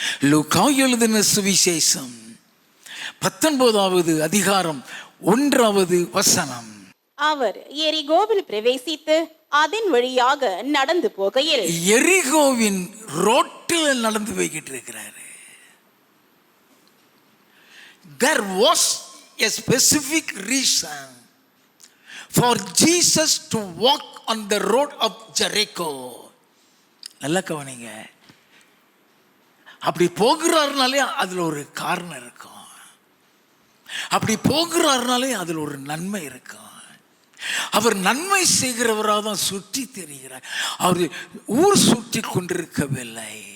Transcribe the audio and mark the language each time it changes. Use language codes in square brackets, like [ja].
[ta] லூக்கா எழுதின சுவிசேஷம் 19வது அதிகாரம் 1வது வசனம். அவர் எரிகோவில் பிரவேசித்து அதன் வழியாக நடந்து போகையில், எரிகோவின் ரோட்டில் நடந்து போய்கிட்டு இருக்கிறாரு. [en] There was a specific reason for Jesus to walk on the road of Jericho. [ta] நல்லா கவனிங்க. அப்படி போகிறாருனாலே அதுல ஒரு காரணம் இருக்கும். அப்படி போகிறாருனாலே அதுல ஒரு நன்மை இருக்கும். அவர் நன்மை செய்கிறவராக தான் சுற்றி தெரிகிறார். அவர் ஊர் சுற்றி கொண்டிருக்கவில்லை.